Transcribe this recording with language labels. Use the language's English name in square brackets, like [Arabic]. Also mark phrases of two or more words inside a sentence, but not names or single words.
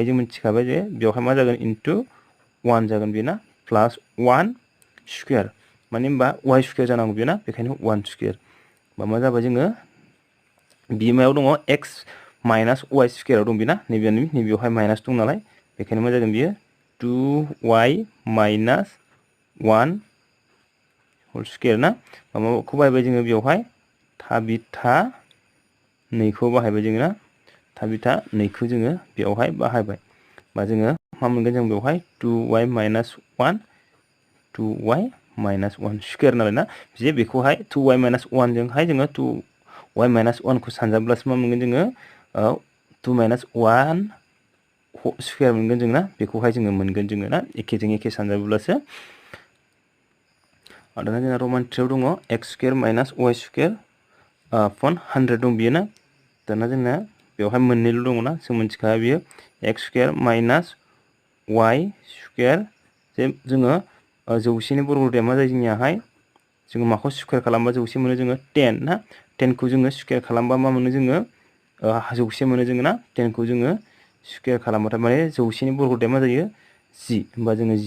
[Bodo] जों मिथिखाबाय जे बेवहाय मा जागोन into 1 जागोन बेना [English] plus 1 square [Bodo] माने होमबा y² जानांगौ बेना बेखायनो 1 स्क्वायर होमबा मा जाबाय जोङो बि मायाव दङ [English] x minus y² [Bodo] दं बेना नैबेयावहाय माइनास दं नालाय बेखायनो मा जागोन बियो [English] 2y minus 1 whole square [Bodo] ना माबाखौ बाहायबाय जोङो बेवहाय थाबिथा 2 खौ बाहायबाय जोङो ना थाबिथा 2 खौ जोङो बेवहाय बाहायबाय बा जोङो मा मोनगोन जों बेवहाय [English] 2y minus 1 2y minus 1 square [Bodo] नालाय ना जे बेखौहाय [English] 2y minus 1 [Bodo] जोंहाय जोङो [English] 2y minus 1 [Bodo] खौ सानजाबब्लासो मा मोनगोन जोङो [English] 2 minus 1 square [Bodo] मोनगोन जों ना बेखौहाय जोङो मोनगोन जोङो ना एखेजों एखे सानजाबोब्लासो दाना जोंना रमान 3 दङ [English] x² minus y² upon 100 [Bodo] दं बियो ना दाना जोंना बेवहाय मोननैल' दङ ना जों मिथिखाया बियो [English] x² minus y² [Bodo] जे जोङो 100 नि बर्ग दाया मा जायो जोंनियाहाय जोङो माखौ स्क्वायर खालामबा 100 मोनो जोङो 10 ना 10 खौ जोङो स्क्वायर खालामबा मा मोनो जोङो 100 मोनो जोङो ना 10 खौ जोङो स्क्वायर खालामबाथाय माने 100 नि बर्ग दाया मा जायो 10 होमबा जोङो 10